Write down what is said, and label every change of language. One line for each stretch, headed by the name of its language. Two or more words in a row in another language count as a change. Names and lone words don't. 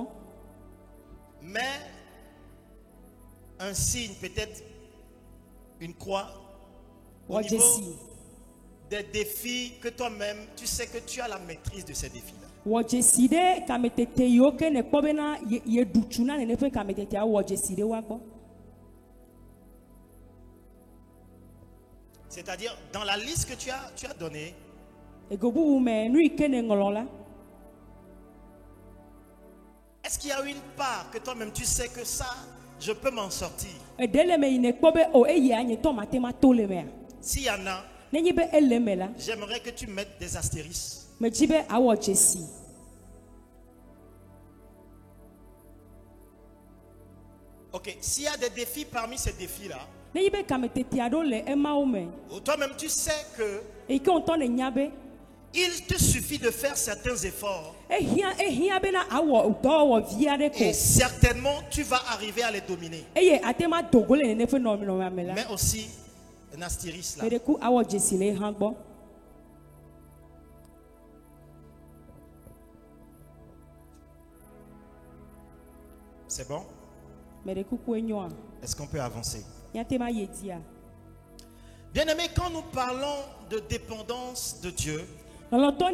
French: Mais un signe, peut-être une croix, au
Ewe: Wɔ
French: niveau
Ewe: dzesi.
French: des défis que toi-même, tu sais que tu as la maîtrise de ces défis-là.
Ewe: Wɔ dzesi ɖe kametete yiwo ke ne kpɔ bena ye ɖu tsu na nene ƒe kametetea wɔ dzesi ɖe woa gbɔ.
French: C'est-à-dire, dans la liste que tu as donnée,
Ewe: Ego bubu me nu yi ke ne ŋlɔ la.
French: est-ce qu'il y a une part que toi-même, tu sais que ça, je peux m'en sortir?
Ewe: Eɖe le me yi ne kpɔ be o eyia nye tɔ mate ma to le mea.
French: S'il y en a,
Ewe: Nenye be ele me la.
French: j'aimerais que tu mettes des astérisques.
Ewe: Medzi be awɔ dzesi.
French: Ok, s'il y a des défis parmi ces défis-là,
Ewe: Nenye be kametetea ɖewo le emawo me.
French: ou toi-même, tu sais que
Ewe: Eyi ke ŋutɔ ne nya be
French: il te suffit de faire certains efforts
Ewe: ehia bena awɔ dɔwɔwɔ vi aɖe
French: et
Ewe: ko.
French: certainement tu vas arriver à les dominer.
Ewe: Eye ate ma dogo le nene ƒe nɔnɔmea me la.
French: Mais aussi un astérisque là.
Ewe: Meɖe ku awɔ dzesi le hã gbɔ.
French: C'est bon? Est-ce qu'on peut avancer?
Ewe: Nyatema yedia.
French: Bien-aimés, quand nous parlons de dépendance de Dieu, Cela